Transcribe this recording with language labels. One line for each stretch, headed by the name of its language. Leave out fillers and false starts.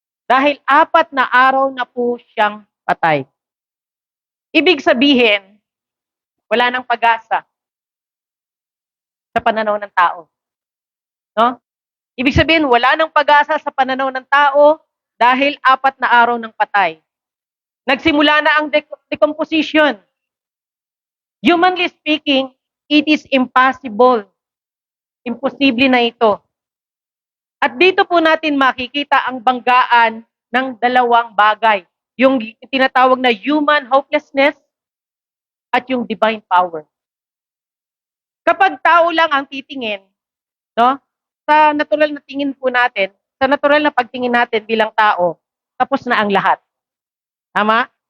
Filipino: Dahil 4 na araw na po siyang patay. Ibig sabihin, wala nang pag-asa sa pananaw ng tao. No? Ibig sabihin, wala nang pag-asa sa pananaw ng tao dahil 4 na araw ng patay. Nagsimula na ang decomposition.
English: Humanly speaking, it is impossible
Filipino: Imposible na ito. At dito po natin makikita ang banggaan ng dalawang bagay. Yung tinatawag na human hopelessness at yung divine power. Kapag tao lang ang titingin, no? Sa natural na tingin po natin, sa natural na pagtingin natin bilang tao, tapos na ang lahat. Tama?